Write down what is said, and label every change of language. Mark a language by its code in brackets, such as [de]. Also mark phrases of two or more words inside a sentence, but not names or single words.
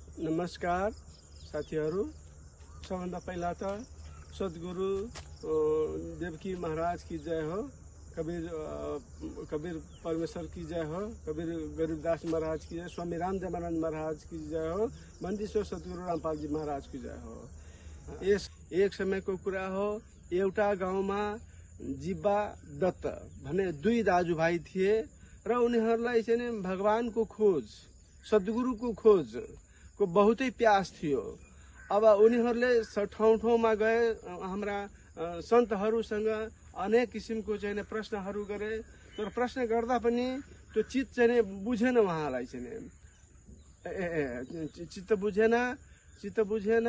[ne] नमस्कार साथीहरू, सबभन्दा पहिला त [hi] सद्गुरु देवकी महाराज की जय हो, कबीर परमेश्वर की जय हो, कबीर गरीबदास महाराज की जय, स्वामी रामदेवानंद महाराज की जय हो, मन्दीश्वर सद्गुरु रामपाल जी महाराज की जय हो। [ne] एक समयको कुरा हो, एउटा गाउँमा जिब्बा दत्त भने दुई दाजुभाइ थिए र उनीहरूलाई चाहिँ भगवानको खोज, सद्गुरुको खोज को बहुतै प्यास थियो। अब उनीहरूले ठाउँ ठाउँमा गए, हाम्रा सन्तहरूसँग अनेक किसिमको चाहिँ प्रश्नहरू गरे, तर प्रश्न गर्दा पनि त्यो चित्त चाहिँ बुझेन, उहाँलाई चाहिँ चित्त बुझेन।